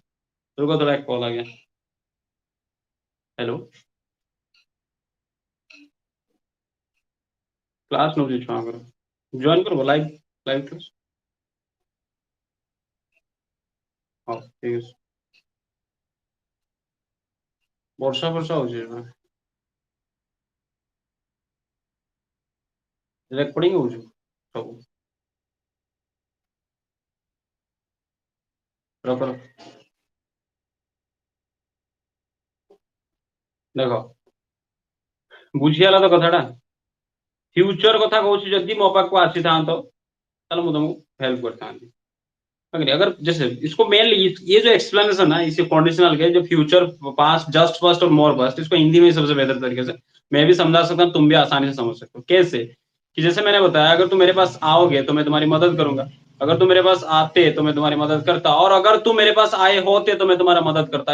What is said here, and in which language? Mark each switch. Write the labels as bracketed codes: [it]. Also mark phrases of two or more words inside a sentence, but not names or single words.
[hi] रुको थोड़ा, एक कॉल आ गया। हेलो, क्लास नो करो, ज्वाइन करो [en] live, live class. [hi] हाँ ठीक है। [or] ବର୍ଷା ଫର୍ଷା ହଉଛି ଏବେ, ରେକର୍ଡିଂ ହଉଛି ସବୁ। ରଖ ରଖ। ଦେଖ ବୁଝିଗଲା ତ କଥାଟା, फ्यूचर କଥା କହୁଛି, ଯଦି ମୋ ପାଖକୁ ଆସିଥାନ୍ତ ତାହେଲେ ମୁଁ ତମକୁ हेल्प କରିଥାନ୍ତି। [hi] अगर जैसे इसको मेनली ये जो एक्सप्लेनेशन है इसे कंडीशनल के, जो [en] future past just past [hi] और [en] more past, [hi] इसको हिंदी में सबसे बेहतर तरीके से मैं भी समझा सकता हूँ, तुम भी आसानी से समझ सकते हो। कैसे कि जैसे मैंने बताया, अगर तुम मेरे पास आओगे तो मैं तुम्हारी मदद करूंगा, अगर तुम मेरे पास आते तो मैं तुम्हारी मदद करता, और अगर तुम मेरे पास आए होते तो मैं तुम्हारा मदद करता।